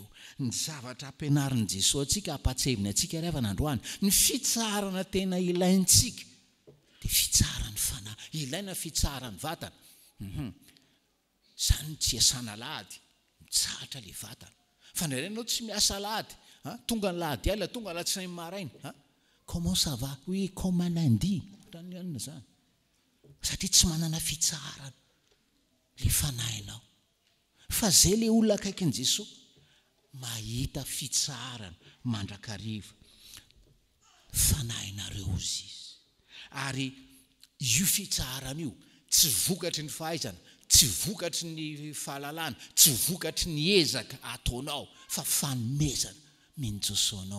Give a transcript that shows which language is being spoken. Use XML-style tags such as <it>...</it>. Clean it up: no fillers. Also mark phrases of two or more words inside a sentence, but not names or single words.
<mg>Ny zavatra ampianarin' Jesosy atsika, ampatsevina atsika ry havana androany, ny fitsarana tena ilaintsika dia fitsarany fanahy. Ilaina fitsarany vatana. Zany tsy asana Alahady, mitsahatra le vatana. Fa ndrainao tsy miasa Alahady, tonga ny Lahady alina, tonga latsinainy maraina,</mg> <fr>comment ça va? Oui, comment lundi?</fr> <mg>Tanana zany. Satria tsy manana fitsarana le fanahinao. Fa zay le olona akaikin' Jesosy mahita fitsarana mandrakariva fanahinareo izy. Ary io fitsarana io tsy vokatry ny fahaizana, tsy vokatry ny fahalalana, tsy vokatry ny ezaka ataonao, fa fanomezana minjosoanao.</mg>